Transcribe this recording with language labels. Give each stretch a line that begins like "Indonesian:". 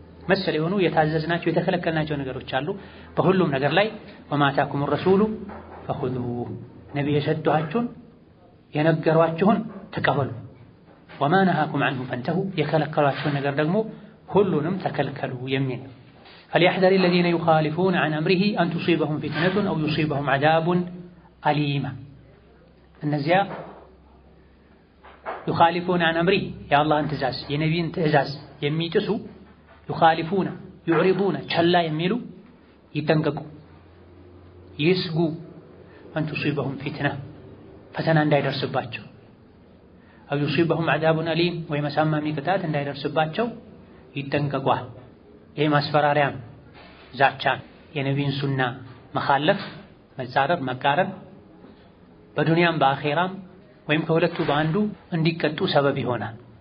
Amharic: መሰል የሆኑ የታዘዝናቸው የተከለከልናቸው ነገሮች አሉ። በሁሉም ነገር ላይ ወማ አታኩም
Arabic: الرسول فخذوه
Amharic: ነብዩ የሰጧችሁን የነገሯችሁን ተቀበሉ። ወማ ነሃኩም
Arabic: عنه فانتهوا
Amharic: የከለከሏችሁን ነገር ደግሞ ሁሉንም ተከልከሉ የሚል።
Arabic: فليحذر الذين يخالفون عن أمره أن تصيبهم فتنة أو يصيبهم عذاب أليم.
Amharic: እነዚያ
Arabic: يخالفون عن أمره يا الله
Amharic: ትእዛዝ የነብዩን ትእዛዝ የሚጥሱ
Arabic: يخالفون يعرضون
Amharic: ቸላ የሚሉ ይጠንቀቁ ይስጉ
Arabic: أن تصيبهم فتنة
Amharic: ፈተና እንዳይደርስባቸው አው
Arabic: يصيبهم عذاب أليم
Amharic: ወይም አሳማሚ ቅጣት እንዳይደርስባቸው ይጠንቀቋል። ይሄ ማስፈራሪያ ዛቻ የነቢዩን ሱና መኻለፍ መጻረር መቃረን በዱንያም በአኼራም ወይም ከሁለቱ በአንዱ እንዲቀጡ ሰበብ ይሆናል።